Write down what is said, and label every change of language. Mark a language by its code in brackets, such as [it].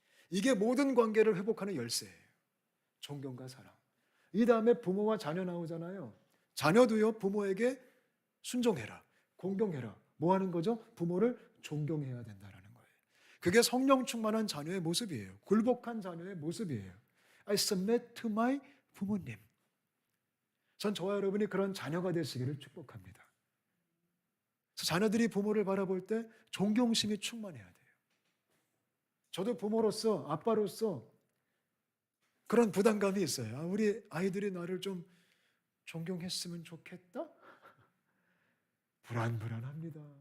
[ko] 이게 모든 관계를 회복하는 열쇠예요. 존경과 사랑. 이 다음에 부모와 자녀 나오잖아요. 자녀도요, 부모에게 순종해라, 공경해라. 뭐 하는 거죠? 부모를 존경해야 된다라는 거예요. 그게 성령 충만한 자녀의 모습이에요. 굴복한 자녀의 모습이에요. [en] I submit to my [ko] 부모님. 전 저와 여러분이 그런 자녀가 되시기를 축복합니다. 그래서 자녀들이 부모를 바라볼 때 존경심이 충만해야 돼요. 저도 부모로서, 아빠로서 그런 부담감이 있어요. 우리 아이들이 나를 좀 존경했으면 좋겠다? 불안합니다.